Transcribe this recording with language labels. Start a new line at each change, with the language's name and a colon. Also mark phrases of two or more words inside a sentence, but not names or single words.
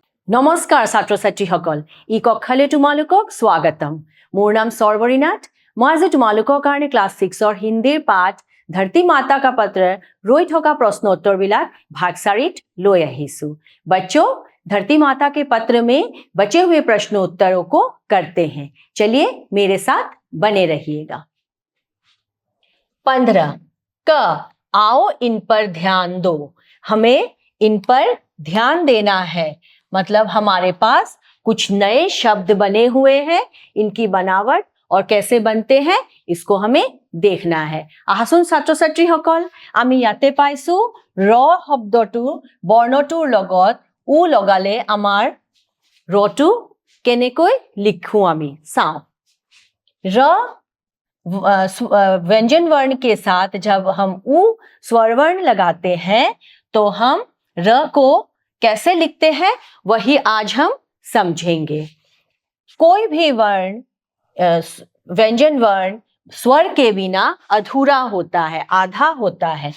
Assamese: নমস্কাৰ ছাত্ৰ ছাত্ৰীসকল, ই কক্ষালৈ তোমালোকক স্বাগতম। মোৰ নাম সৰ্বৰী নাথ। মই আজি তোমালোকৰ কাৰণে ক্লাছ 6ৰ হিন্দীৰ পাঠ धरती माता का पत्र ৰৈ থকা
Hindi: प्रश्न उत्तर
Assamese: বিলাক भाग 4 লৈ আহিছো।
Hindi: बच्चों, धरती माता के पत्र में बचे हुए प्रश्न उत्तरों को करते हैं। चलिए मेरे साथ बने रहिएगा। 15 क आओ इन पर ध्यान दो। हमें इन पर ध्यान देना है, मतलब हमारे पास कुछ नए शब्द बने हुए हैं, इनकी बनावट और कैसे बनते हैं इसको हमें देखना है।
Assamese: আহাচোন ছাত্ৰ ছাত্ৰীসকল, আমি ইয়াতে পাইছো ৰ শব্দটো বৰ্ণটোৰ লগত উ লগালে আমাৰ ৰটো কেনেকৈ লিখো আমি চাও।
Hindi: र व्यंजन वर्ण के साथ जब हम उ स्वर वर्ण लगाते हैं तो हम र को कैसे लिखते हैं वही आज हम समझेंगे। कोई भी वर्ण व्यंजन वर्ण स्वर के बिना अधूरा होता है, आधा होता है।